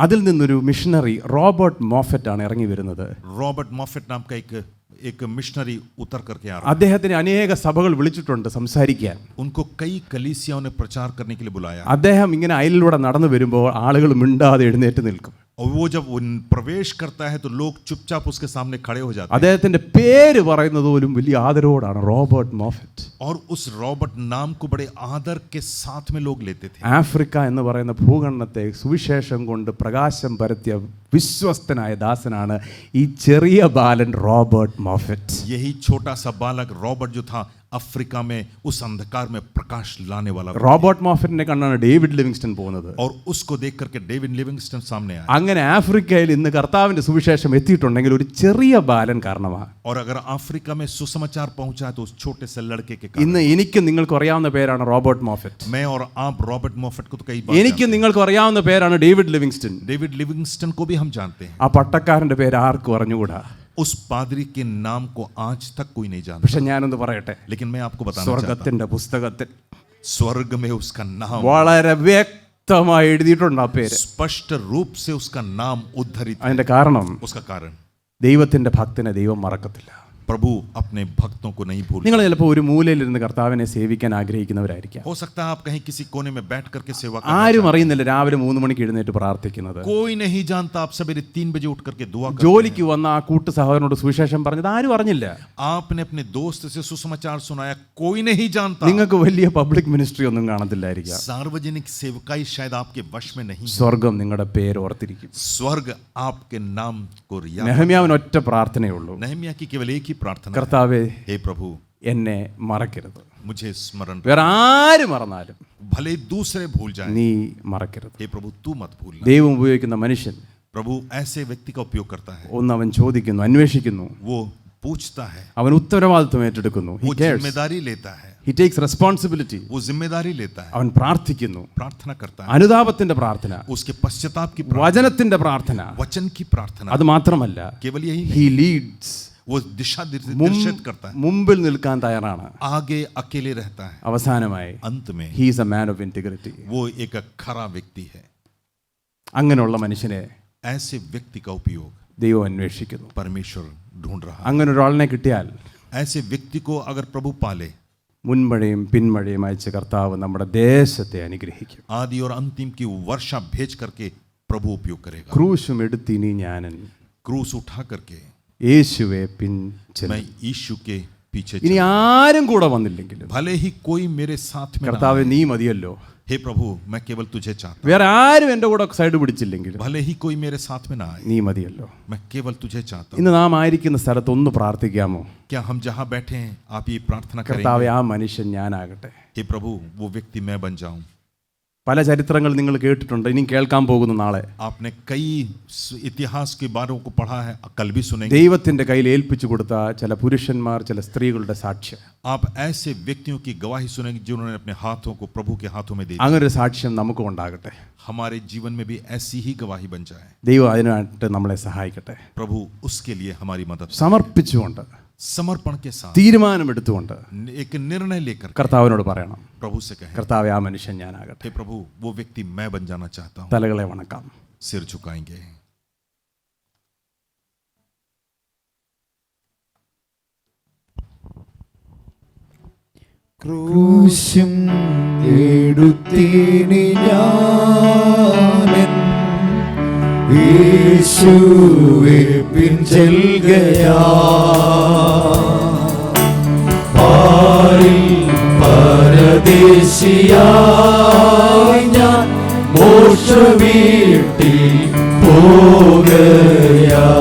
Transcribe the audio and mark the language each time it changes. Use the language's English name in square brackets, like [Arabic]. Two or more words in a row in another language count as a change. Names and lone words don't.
[Malayalam] അതിൽ നിന്നൊരു മിഷണറി റോബർട്ട് മോഫറ്റ് ആണ് ഇറങ്ങി വരുന്നത്. [Hindi] रॉबर्ट मॉफेट नाम का एक मिशनरी उतर करके आ रहा. [Malayalam] അദ്ദേഹത്തിന് അനേക സഭകൾ വിളിച്ചിട്ടുണ്ട് സംസാരിക്കാൻ. [Hindi] उनको कई कलीसियाओं ने प्रचार करने के लिए बुलाया. [Malayalam] അദ്ദേഹം ഇങ്ങനെ അയലിലൂടെ നടന്നു വരുമ്പോൾ ആളുകൾ മിണ്ടാതെ എഴുന്നേറ്റ് നിൽക്കും. [Hindi] और वो जब प्रवेश करता है तो लोग चुपचाप उसके सामने खड़े हो जाते हैं. [Malayalam] അദ്ദേഹത്തിന്റെ പേര് പറയുന്നത് പോലും വലിയ ആദരവോടാണ്, റോബർട്ട് മോഫറ്റ്. [Hindi] और उस रॉबर्ट नाम को बड़े आदर के साथ में लोग लेते थे. [Malayalam] ആഫ്രിക്ക എന്ന് പറയുന്ന ഭൂഖണ്ഡത്തെ സുവിശേഷം കൊണ്ട് പ്രകാശം പരത്തിയ വിശ്വസ്തനായ ദാസനാണ് ഈ ചെറിയ ബാലൻ റോബർട്ട് മോഫറ്റ്. [Hindi] यही छोटा सा बालक रॉबर्ट जो था अफ्रीका में उस अंधकार में प्रकाश लाने वाला. [Malayalam] റോബർട്ട് മോഫറ്റിനെ കണ്ടാണ് ഡേവിഡ് ലിവിങ്സ്റ്റൺ പോകുന്നത്. [Hindi] और उसको देख करके डेविड लिविंगस्टन सामने आया. [Malayalam] അങ്ങനെ ആഫ്രിക്കയിൽ ഇന്ന് കർത്താവിന്റെ സുവിശേഷം എത്തിയിട്ടുണ്ടെങ്കിൽ ഒരു ചെറിയ ബാലൻ കാരണമാണ്. [Hindi] और अगर अफ्रीका में सुसमाचार पहुंचा है तो उस छोटे से लड़के के [Malayalam] ഇന്ന് [Hindi] कारण. [Malayalam] എനിക്കും നിങ്ങൾക്ക് അറിയാവുന്ന പേരാണ് റോബർട്ട് മോഫറ്റ്. [Hindi] मैं और आप रॉबर्ट मॉफेट को तो कई बार [Malayalam] എനിക്കും നിങ്ങൾക്ക് അറിയാവുന്ന പേരാണ് ഡേവിഡ് ലിവിങ്സ്റ്റൺ. [Hindi] डेविड लिविंगस्टन को भी हम जानते हैं. [Malayalam] ആ പട്ടക്കാരന്റെ പേര് ആർക്കും അറിഞ്ഞുകൂടാ. [Hindi] उस पादरी के नाम को आज तक कोई नहीं जानता. [Malayalam] പക്ഷെ ഞാനൊന്ന് പറയട്ടെ, [Hindi] लेकिन मैं आपको बताना चाहता [Malayalam] സ്വർഗത്തിന്റെ പുസ്തകത്തിൽ [Hindi] हूं, स्वर्ग में उसका नाम [Malayalam] വളരെ വ്യക്തമായി എഴുതിയിട്ടുണ്ട് ആ പേര്. [Hindi] स्पष्ट रूप से उसका नाम उद्धरित है. [Malayalam] അതിന്റെ കാരണം [Hindi] उसका कारण, [Malayalam] ദൈവത്തിന്റെ ഭക്തനെ ദൈവം മറക്കത്തില്ല. [Hindi] प्रभु अपने भक्तों को नहीं भूलता. [Malayalam] നിങ്ങൾ ചിലപ്പോൾ ഒരു മൂലയിലിരുന്ന് കർത്താവിനെ സേവിക്കാൻ ആഗ്രഹിക്കുന്നവരായിരിക്കാം. [Hindi] हो सकता है आप कहीं किसी कोने में बैठ करके सेवा करना [Malayalam] ആരും [Hindi] चाहते [Malayalam] അറിയുന്നില്ല രാവിലെ 3 മണിക്ക് എഴുന്നേറ്റ് പ്രാർത്ഥിക്കുന്നത്. [Hindi] हैं. कोई नहीं जानता आप सवेरे 3 बजे उठ करके दुआ करते [Malayalam] ജോലിക്ക് വന്ന ആ കൂട്ടു സഹോദരനോട് സുവിശേഷം പറഞ്ഞത് ആരും അറിഞ്ഞില്ല. [Hindi] हैं. आपने अपने दोस्त से सुसमाचार सुनाया, कोई नहीं जानता. [Malayalam] നിങ്ങൾക്ക് വലിയ [English] public ministry [Malayalam] ഒന്നും കാണത്തില്ലായിരിക്കാം. [Hindi] सार्वजनिक सेवकाई शायद आपके वश में नहीं. [Malayalam] സ്വർഗം നിങ്ങളുടെ പേര് ഓർത്തിരിക്കും. [Hindi] स्वर्ग आपके नाम को याद. [Malayalam] നെഹമ്യാവിന് ഒറ്റ പ്രാർത്ഥനയുള്ളൂ, [Hindi] नहम्याह की केवल एक ही प्रार्थना है, [Malayalam] കർത്താവേ, [Hindi] हे प्रभु [Malayalam] എന്നെ മറക്കരുത്. [Hindi] मुझे स्मरण, [Malayalam] വേറെ ആര് മറന്നാലും [Hindi] भले दूसरे भूल जाएं, [Malayalam] നീ മറക്കരുത്. [Hindi] हे प्रभु तू मत भूलना. [Malayalam] ദൈവം ഉപയോഗിക്കുന്ന മനുഷ്യൻ [Hindi] प्रभु ऐसे व्यक्ति का उपयोग करता है, [Malayalam] ഒന്ന് അവൻ ചോദിക്കുന്നു, അന്വേഷിക്കുന്നു, [Hindi] वो पूछता है, [Malayalam] അവൻ ഉത്തരവാദിത്വം ഏറ്റെടുക്കുന്നു. [Hindi] वो जिम्मेदारी लेता है, [English] He takes responsibility. [Hindi] वो जिम्मेदारी लेता है, [Malayalam] അവൻ പ്രാർത്ഥിക്കുന്നു. [Hindi] प्रार्थना करता है, [Malayalam] അനുതാപത്തിന്റെ പ്രാർത്ഥന, [Hindi] उसके पश्चाताप की प्रार्थना, [Malayalam] വചനത്തിന്റെ പ്രാർത്ഥന. [Hindi] वचन की प्रार्थना. [Malayalam] അത് മാത്രമല്ല, [Hindi] केवल यही [English] he [Hindi] नहीं, [English] leads. [Hindi] वो दिशा निर्देशित करता है, [Malayalam] മുമ്പിൽ നിൽക്കാൻ തയ്യാറാണ്. [Hindi] आगे अकेले रहता है, [Malayalam] അവസാനമായി [Hindi] अंत में [English] he is a man of integrity. [Hindi] वो एक खरा व्यक्ति है. [Malayalam] അങ്ങനെയുള്ള മനുഷ്യനെ [Hindi] ऐसे व्यक्ति का उपयोग [Malayalam] ദൈവം അന്വേഷിക്കുന്നു. [Hindi] परमेश्वर ढूंढ रहा है. [Malayalam] അങ്ങനെ ഒരാളിനെ കിട്ടിയാൽ [Hindi] ऐसे व्यक्ति को अगर प्रभु पाले, [Malayalam] മുൻമഴയും പിന്മഴയും അയച്ച് കർത്താവ് നമ്മുടെ ദേശത്തെ അനുഗ്രഹിക്കും. [Hindi] आदि और अंतिम की वर्षा भेज करके प्रभु उपयोग करेगा. [Malayalam] ക്രൂശും എടുത്തിനി ഞാനൻ [Hindi] क्रूस उठा करके [Malayalam] യേശുവെ പിൻചെല്ലും. [Hindi] मैं यीशु के पीछे [Malayalam] ഇനി ആരും കൂടെ വന്നില്ലെങ്കിലും [Hindi] भले ही कोई मेरे साथ में ना [Malayalam] കർത്താവെ [Hindi] आए. [Malayalam] നീ മതിയല്ലോ. [Hindi] हे प्रभु मैं केवल तुझे चाहता [Malayalam] വേറെ ആരും എൻ്റെ കൂടെ സൈഡ് പിടിച്ചില്ലെങ്കിലും [Hindi] हूं. भले ही कोई मेरे साथ में ना आए, [Malayalam] നീ മതിയല്ലോ. [Hindi] मैं केवल तुझे चाहता हूं. [Malayalam] ഇന്ന് നാം ആയിരിക്കുന്ന സ്ഥലത്ത് ഒന്ന് പ്രാർത്ഥിക്കാമോ? [Hindi] क्या हम जहां बैठे हैं आप ये प्रार्थना [Malayalam] കർത്താവെ [Hindi] करेंगे, [Malayalam] ആ മനുഷ്യൻ ഞാനാകട്ടെ. [Hindi] हे प्रभु वो व्यक्ति मैं बन जाऊं. [Malayalam] പല ചരിത്രങ്ങൾ നിങ്ങൾ കേട്ടിട്ടുണ്ട്, ഇനിയും കേൾക്കാൻ പോകുന്നു നാളെ. [Hindi] आपने कई इतिहास के बारों को पढ़ा है, कल भी सुनेंगे. [Malayalam] ദൈവത്തിൻ്റെ കയ്യിൽ ഏൽപ്പിച്ചു കൊടുത്ത ചില പുരുഷന്മാർ, ചില സ്ത്രീകളുടെ സാക്ഷ്യം. [Hindi] आप ऐसे व्यक्तियों की गवाही सुनेंगे जिन्होंने अपने हाथों को प्रभु के हाथों में दे दिया. [Malayalam] അങ്ങനെ ഒരു സാക്ഷ്യം നമുക്കും ഉണ്ടാകട്ടെ. [Hindi] हमारे जीवन में भी ऐसी ही गवाही बन जाए. [Malayalam] ദൈവം അതിനായിട്ട് നമ്മളെ സഹായിക്കട്ടെ. [Hindi] प्रभु उसके लिए हमारी मदद. [Malayalam] സമർപ്പിച്ചുകൊണ്ട്, [Hindi] समर्पण के साथ, [Malayalam] തീരുമാനമെടുത്തുകൊണ്ട് [Hindi] एक निर्णय लेकर [Malayalam] കർത്താവിനോട് പറയണം, [Hindi] प्रभु से कहें, [Malayalam] കർത്താവേ, ആ മനുഷ്യൻ ഞാനാകട്ടെ. [Hindi] हे प्रभु, वो व्यक्ति मैं बन जाना चाहता हूँ. [Malayalam] തലകളെ വണക്കാം. [Hindi] सिर झुकाएंगे. [Malayalam] ക്രൂശും എടുത്തിനി ഞാനെൻ യേശുവെ പിൻചെൽകയാ പാരിൽ പരദേശിയായി ഞാൻ മോക്ഷവീട്ടിൽ പോകയാ